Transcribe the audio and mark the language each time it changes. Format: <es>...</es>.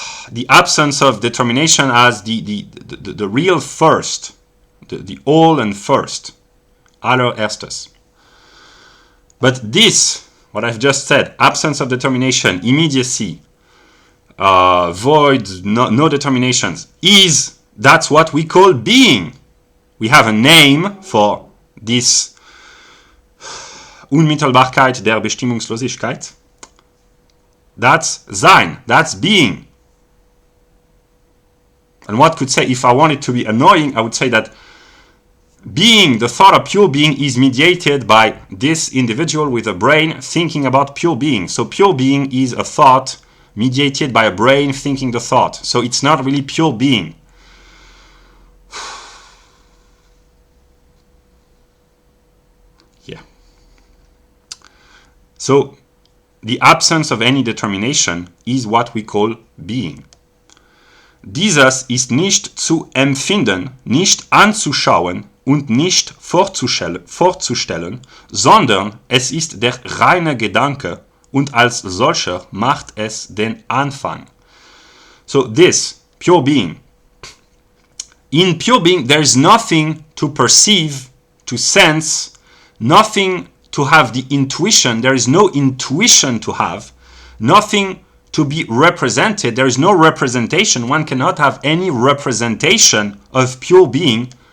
<en>The absence of determination as the real first, the all and first, allererstes. But this, what I've just said, absence of determination, immediacy, void, no determinations, that's what we call being. We have a name for this</en> <de>Unmittelbarkeit der Bestimmungslosigkeit.</de> <en>That's Sein, that's being. And what could say, if I wanted to be annoying, I would say that being, the thought of pure being, is mediated by this individual with a brain thinking about pure being. So pure being is a thought mediated by a brain thinking the thought. So it's not really pure being. Yeah. So the absence of any determination is what we call being.</en> <de>Dieses ist nicht zu empfinden, nicht anzuschauen und nicht vorzustellen, sondern es ist der reine Gedanke und als solcher macht es den Anfang.</de> <en>So this, pure being. In pure being there is nothing to perceive, to sense, nothing to have the intuition, there is no intuition to have, nothing to be represented, there is no representation, one cannot have any representation of pure being.</en>